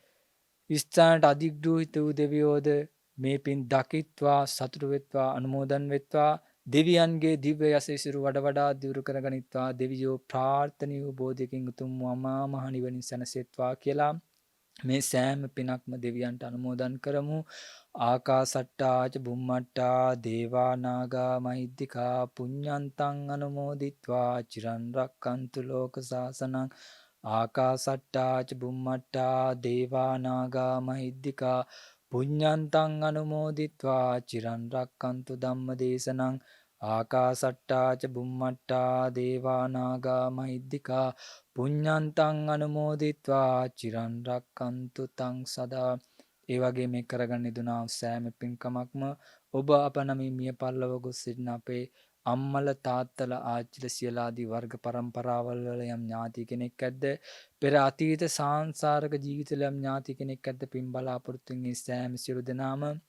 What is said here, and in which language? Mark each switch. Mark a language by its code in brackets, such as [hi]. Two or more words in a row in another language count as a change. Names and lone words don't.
[si] ස්ථානට අධිග්‍රහිත වූ දෙවියෝද මේ පින් දකිත්වා සතුටු වෙත්වා අනුමෝදන් වෙත්වා දෙවියන්ගේ දිව්‍ය යසසිරු වඩ වඩා දියුණු කරගනිත්වා දෙවියෝ ප්‍රාර්ථනීය බෝධියකින් උතුම් අමා මහ නිවනින් සැනසෙත්වා කියලා මේ සෑම පිනක්ම දෙවියන්ට අනුමෝදන් කරමු. [pi] ආකාසට්ටාච බුම්මට්ටා දේවා නාග මහිද්దికා පුඤ්ඤන්තං අනුමෝදිත්වා චිරන් රැක්කන්තු ලෝක සාසනං. ආකාසට්ටාච බුම්මට්ටා දේවා නාග මහිද්దికා පුඤ්ඤන්තං අනුමෝදිත්වා චිරන් රැක්කන්තු ධම්ම දේශනං. ආකාසට්ටාච බුම්මට්ටා දේවා නාග මහිද්దికා පුඤ්ඤන්තං අනුමෝදිත්වා චිරන් රැක්කන්තු තං සදා. [si] ඒ වගේ මේ කරගන්න දුනා සෑම පින්කමක්ම ඔබ අප නමින් මිය පරලොව ගොස් සිටින අපේ අම්මල තාත්තල ආච්චිල සියලාදී වර්ග පරම්පරාවල් වල යම් ඥාති කෙනෙක් ඇද්ද පෙර අතීත සාංසාරික ජීවිතවල යම් ඥාති කෙනෙක් ඇද්ද පින් බලාපොරොත්තුෙන් ඒ සෑම සියලු දෙනාම